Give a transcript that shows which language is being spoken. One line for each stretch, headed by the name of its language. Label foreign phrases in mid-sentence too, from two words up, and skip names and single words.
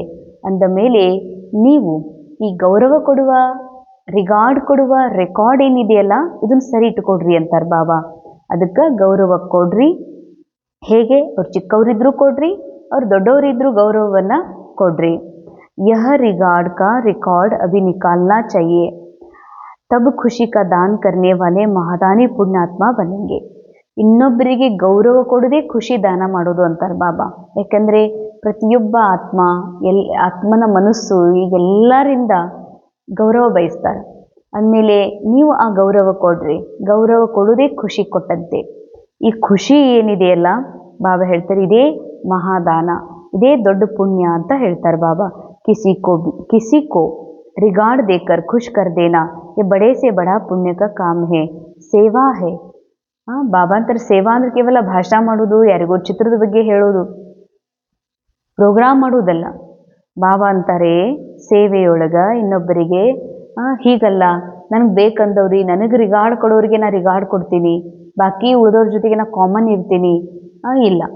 Kannada: ಅಂದ ಮೇಲೆ ನೀವು ಈ ಗೌರವ ಕೊಡುವ ರಿಗಾರ್ಡ್ ಕೊಡುವ ರೆಕಾರ್ಡ್ ಏನಿದೆಯಲ್ಲ, ಇದನ್ನು ಸರಿ ಇಟ್ಕೊಡ್ರಿ ಅಂತಾರೆ ಬಾಬಾ. ಅದಕ್ಕೆ ಗೌರವ ಕೊಡ್ರಿ. ಹೇಗೆ? ಅವ್ರು ಚಿಕ್ಕವರಿದ್ರೂ ಕೊಡ್ರಿ, ಅವ್ರು ದೊಡ್ಡವರಿದ್ರೂ ಗೌರವವನ್ನು ಕೊಡ್ರಿ.
Hindi: यह रिगार्ड का रिकॉर्ड अभी निकालना चाहिए, तब खुशी का दान करने वाले महादानी पुण्यात्मा बनेंगे.
Kannada: ಇನ್ನೊಬ್ಬರಿಗೆ ಗೌರವ ಕೊಡದೆ ಖುಷಿ ದಾನ ಮಾಡೋದು ಅಂತಾರೆ ಬಾಬಾ. ಯಾಕಂದರೆ ಪ್ರತಿಯೊಬ್ಬ ಆತ್ಮನ ಮನಸ್ಸು ಈಗೆಲ್ಲರಿಂದ ಗೌರವ ಬಯಸ್ತಾರೆ. ಅಂದಮೇಲೆ ನೀವು ಆ ಗೌರವ ಕೊಡ್ರಿ. ಗೌರವ ಕೊಡೋದೇ ಖುಷಿ ಕೊಟ್ಟಂತೆ. ಈ ಖುಷಿ ಏನಿದೆಯಲ್ಲ, ಬಾಬಾ ಹೇಳ್ತಾರೆ, ಇದೇ ಮಹಾದಾನ, ಇದೇ ದೊಡ್ಡ ಪುಣ್ಯ ಅಂತ ಹೇಳ್ತಾರೆ ಬಾಬಾ.
Hindi: किसी को रिगार्ड देकर खुश कर देना ये बड़े से बड़ा पुण्य का काम है, ಸೇವಾ है.
Kannada: ಬಾಬಾ ಅಂತಾರೆ, ಸೇವಾ ಅಂದ್ರೆ ಕೇವಲ ಭಾಷಣ ಮಾಡೋದು, ಯಾರಿಗೋ ಚಿತ್ರದ ಬಗ್ಗೆ ಹೇಳೋದು, ಪ್ರೋಗ್ರಾಮ್ ಮಾಡೋದಲ್ಲ. ಬಾಬಾ ಅಂತಾರೆ, ಸೇವೆಯೊಳಗೆ ಇನ್ನೊಬ್ಬರಿಗೆ ಹೀಗಲ್ಲ, ನನಗೆ ಬೇಕಂದವ್ರಿ, ನನಗೆ ರಿಗಾರ್ಡ್ ಕೊಡೋರಿಗೆ ನಾ ರಿಗಾರ್ಡ್ ಕೊಡ್ತೀನಿ, ಬಾಕಿ ಉಳಿದವ್ರ ಜೊತೆಗೆ ನಾ ಕಾಮನ್ ಇರ್ತೀನಿ ಇಲ್ಲ.